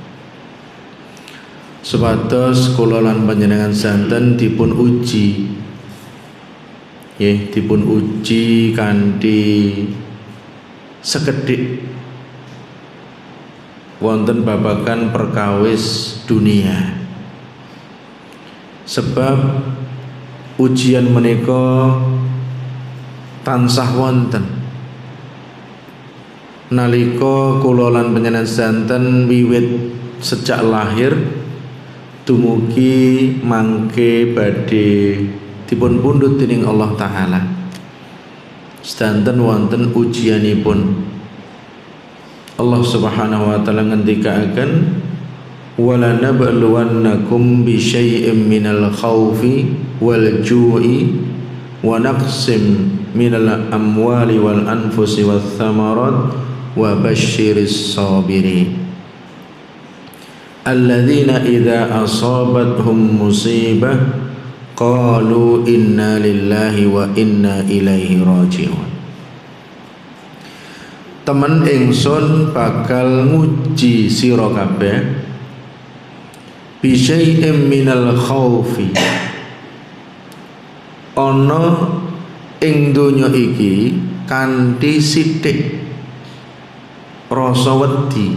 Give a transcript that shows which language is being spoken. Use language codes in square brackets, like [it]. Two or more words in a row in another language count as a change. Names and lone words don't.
[jv] Supados kula lan panjenengan santen dipun uji, nggih dipun uji kanthi sekedhik wonten babagan perkawis dunia. Sebab ujian menika tansah wonten nalika kula lan panjenengan santen wiwit sejak lahir dumugi mangke badhe dipun pundhut dening Allah taala. Sedanten wonten ujianipun. [ar] الله سبحانه وتعالى ngendikaaken ولنبلونكم بشيء من الخوف والجوع ونقص من الأموال والأنفس والثمرات وبشر الصابرين الذين إذا أصابتهم مصيبة قالوا إنا لله وإنا إليه راجعون. [jv] Temen ingsun bakal nguji sira kabeh [ar] بشيء من الخوف, [jv] ana ing donya iki kanthi sithik rasa wedi.